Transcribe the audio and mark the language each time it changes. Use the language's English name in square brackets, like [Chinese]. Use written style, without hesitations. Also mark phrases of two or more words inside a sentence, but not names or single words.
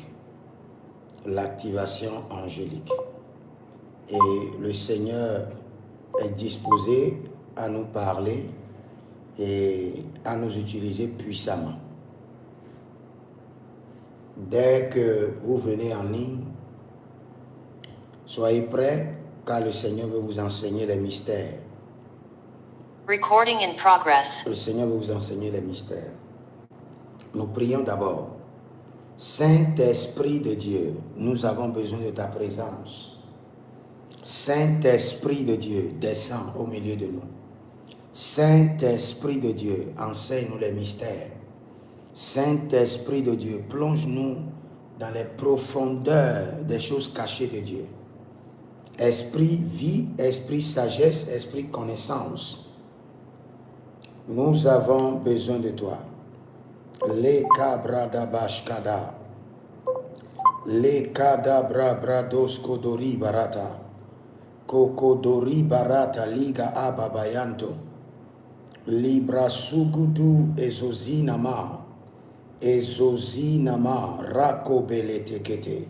[French] L'activation angélique. Et le Seigneur est disposé à nous parler et à nous utiliser puissamment. Dès que vous venez en ligne, soyez prêts car le Seigneur veut vous enseigner les mystères. [English] Recording in progress. [French] Le Seigneur veut vous enseigner les mystères. Nous prions d'abord. Saint-Esprit de Dieu, nous avons besoin de ta présence. Saint-Esprit de Dieu, descends au milieu de nous. Saint-Esprit de Dieu, enseigne-nous les mystères. Saint-Esprit de Dieu, plonge-nous dans les profondeurs des choses cachées de Dieu. Esprit vie, esprit sagesse, esprit connaissance. Nous avons besoin de toi. Le cabrada bashkada. Le kadabra brados kodori barata. Kokodori barata liga ababayanto. Libra sugudu ezozinama. Ezozinama rako bele tekete.